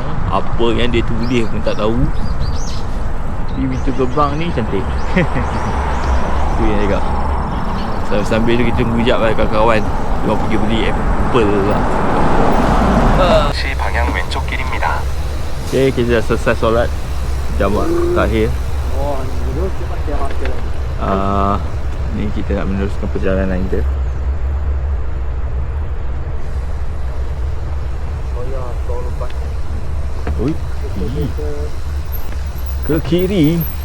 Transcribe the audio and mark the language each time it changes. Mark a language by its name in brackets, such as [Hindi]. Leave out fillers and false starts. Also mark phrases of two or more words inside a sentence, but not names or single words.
[Malay] Apa yang dia tulis pun tak tahu. Di pintu gerbang ni cantik. Tu yang cakap. Sambil tu kita tunggu sekejap lah kawan-kawan. Dia pergi beli apple lah. [Korean] 시 방향 왼쪽 길입니다. [Malay] Okay, kita dah selesai solat jamak terakhir. Ni kita nak meneruskan perjalanan kita. Oi, ke kiri.